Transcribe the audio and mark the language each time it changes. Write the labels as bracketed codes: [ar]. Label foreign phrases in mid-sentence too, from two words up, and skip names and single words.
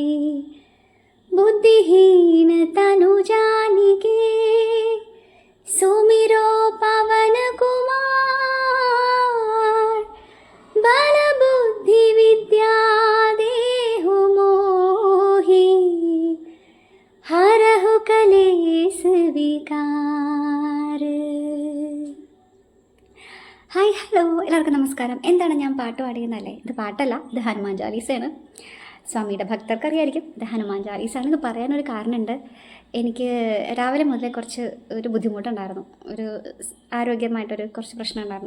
[awa] बुद्धिहीन तनु जानिके सुमिरो पवन कुमार। बल बुद्धि विद्या देहु मोहि हरहु कलेश विकार। [ml] ഹായ് ഹലോ എല്ലാവർക്കും നമസ്കാരം. എന്താണ് ഞാൻ പാട്ട് പാടിയെന്നല്ലേ? ഇത് പാട്ടല്ല, ഇത് ഹനുമാൻ ചാലീസയാണ്. സ്വാമിയുടെ ഭക്തർക്ക് അറിയായിരിക്കും ഇത് ഹനുമാൻ ചാലീസാണ്. ഇത് പറയാനൊരു കാരണമുണ്ട്. എനിക്ക് രാവിലെ മുതലേ കുറച്ച് ഒരു ബുദ്ധിമുട്ടുണ്ടായിരുന്നു, ഒരു ആരോഗ്യമായിട്ടൊരു കുറച്ച് പ്രശ്നം ഉണ്ടായിരുന്നു.